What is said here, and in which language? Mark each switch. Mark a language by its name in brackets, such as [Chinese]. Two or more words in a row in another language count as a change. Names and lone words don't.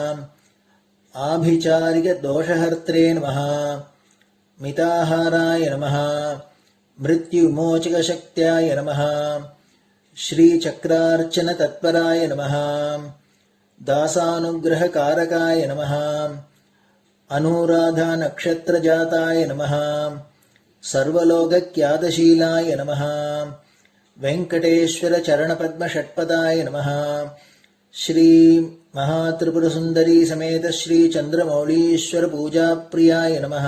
[Sanskrit] आभिचारिकदोषहर्त्रे नमः मिताहाराय नमः मृत्युविमोचकशक्त्याय नमः श्रीचक्रार्चनतत्पराय नमः दासानुग्रहकारकाय नमः अनुराधा नक्षत्र जाताय नमः. सर्वलोकख्यातशीलाय नमः. वेङ्कटेश्वर चरणपद्म षट्पदाय नमः. श्री महात्रिपुर सुन्दरी समेत श्री चन्द्रमौलीश्वर पूजा प्रियाय नमः.